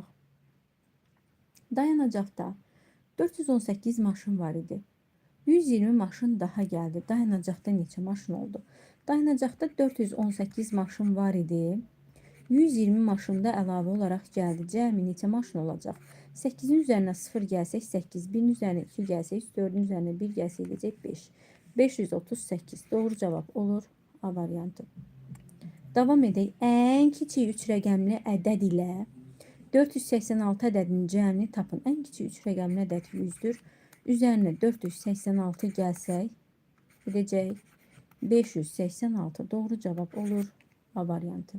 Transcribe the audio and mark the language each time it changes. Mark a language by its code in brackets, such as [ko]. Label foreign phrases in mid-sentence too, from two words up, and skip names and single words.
[az] Dayanacaqda 418 maşın var idi. [tr] 120 maşın daha geldi. [az] Dayanacaqda neçə maşın oldu? Dayanacaqda 418 maşın var idi. 120 maşın da əlavə olaraq gəldi. Cəmi neçə maşın olacaq? [tr] 8'in üzerine 0 gelsek 8, 1'in üzerine 2 gelsek, 4'ün üzerine 1 gelsek edecek 5. 538 doğru cevap olur A variantı. [az] Davam edək. Ən kiçik 3 rəqəmli ədəd ilə 486 ədədinin cəmini tapın. Ən kiçik 3 rəqəmli ədəd 100'dür. Üzərinə 486 gəlsək, edəcək 586 [tr] doğru cevap [az] olur A variantı.